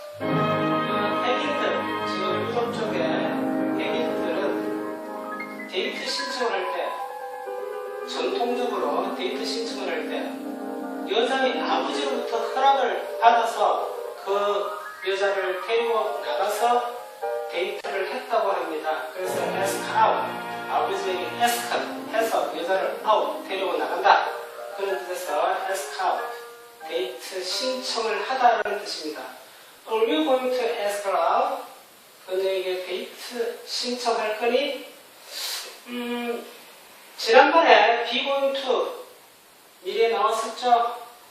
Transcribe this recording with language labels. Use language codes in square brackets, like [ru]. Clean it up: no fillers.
[ko] 백인들, 즉 유럽 쪽의 백인들은 데이트 신청을 할 때, 전통적으로 데이트 신청을 할 때 여자의 아버지로부터 허락을 받아서 그 여자를 데리고 나가서 데이트를 했다고 합니다. 그래서 ask out, 아버지에게 ask 해서 여자를 out, 데리고 나간다. 그런 뜻에서 ask out, 데이트 신청을 하다라는 뜻입니다. [en] Are you going to ask her out? [ko] 그녀에게 데이트 신청할 거니? 지난번에 be going to 미리에 나왔었죠?